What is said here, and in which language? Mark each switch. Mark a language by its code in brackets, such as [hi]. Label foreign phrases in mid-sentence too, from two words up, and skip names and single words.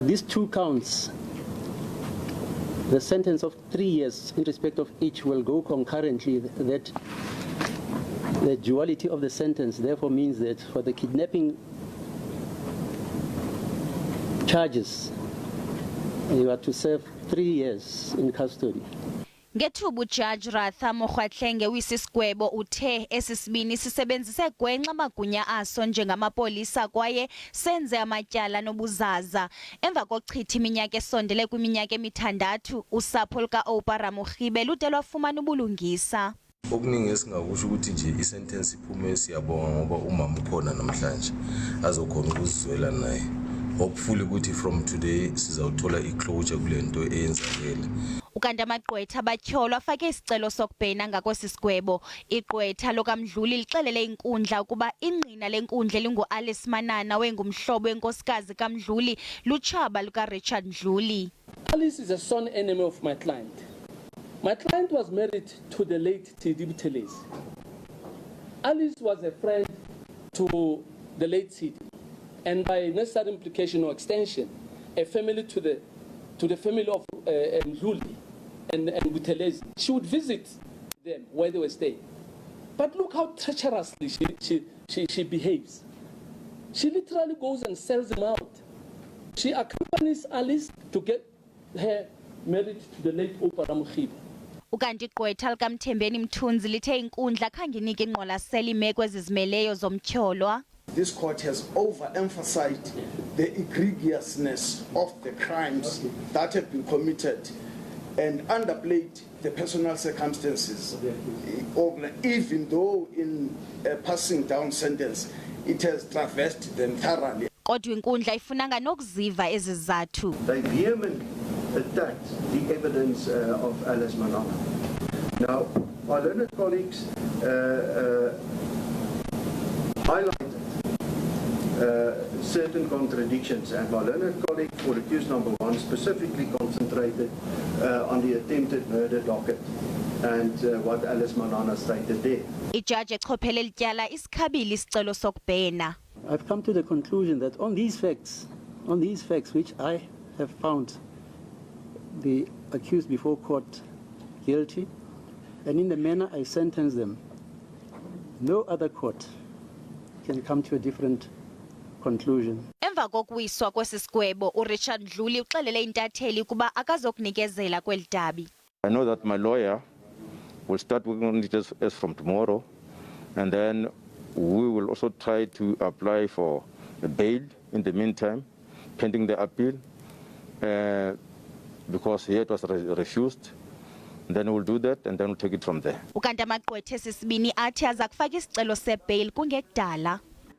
[en] These two counts, the sentence of 3 years in respect of each will go concurrently. That the duality of the sentence therefore means that for the kidnapping charges, you are to serve 3 years in custody. [xh] Ngethubu Judge Ratha Mogwatlenge wisisigwebo uthe esisibini sisebenzise gwenxa amagunya aso njengamapolisa kwaye senze amatyala nobuzaza. Emva kochitha iminyaka esondele kwiminyaka emithandathu, usapho luka Ramogibe lude lwafumana ubulungisa. Okuningi esingakusho ukuthi nje isentence iphume siyabonga ngoba umama ukhona namhlanje azokhona ukuzizwela naye. Hopefully ukuthi [en] from today [xh] sizawuthola iclosure kule nto eyenzakele. Ukanti amagqwetha abatyholwa afake isicelo sokubhena ngakwesisigwebo. Igqwetha lokaMdluli lixelele inkundla ukuba ingqina lenkundla elingu-Alice Manana wengumhlobo wenkosikazi kaMdluli lutshaba lukaRichard Mdluli. [en] Alice is a son enemy of my client. My client was married to the late Buthelezi. Alice was a friend to the late Sidi, and by necessary implication or extension, a family to the family of Mdluli and Buthelezi. She would visit them where they were staying. But look how treacherously she behaves. She literally goes and sells them out. She accompanies Alice to get her married to the late Ramogibe. [xh] Ukanti igqwetha likaMthembeni Mthunzi lithe inkundla khange inike ingqwalasela imeko ezizimeleyo zomtyholwa. [en] This court has overemphasized the egregiousness of the crimes that have been committed and underplayed the personal circumstances, even though in a passing down sentence it has traversed them thoroughly. [xh] Kodwa inkundla ifunanga nokuziva ezizathu. [en] They vehemently attacked the evidence of Alice Manana. Now, my learned colleagues highlighted certain contradictions, and my learned colleague for accused number 1 specifically concentrated on the attempted murder docket and what Alice Manana stated there. [xh] Ijaji echophele lityala isikhabile isicelo sokubhena. [en] I've come to the conclusion that on these facts which I have found the accused before court guilty, and in the manner I sentence them, no other court can come to a different conclusion. [xh] Emva kokuwiswa kwesisigwebo, uRichard Mdluli uxelele intatheli ukuba akazokunikezela kweli dabi. [en] I know that my lawyer will start working on it as from tomorrow, and then we will also try to apply for a bail in the meantime, pending the appeal, because here it was refused. Then we'll do that, and then we'll take it from there. [xh] Ukanti amagqwetha esisibini athi aza kufaka isicelo sebail kungekudala.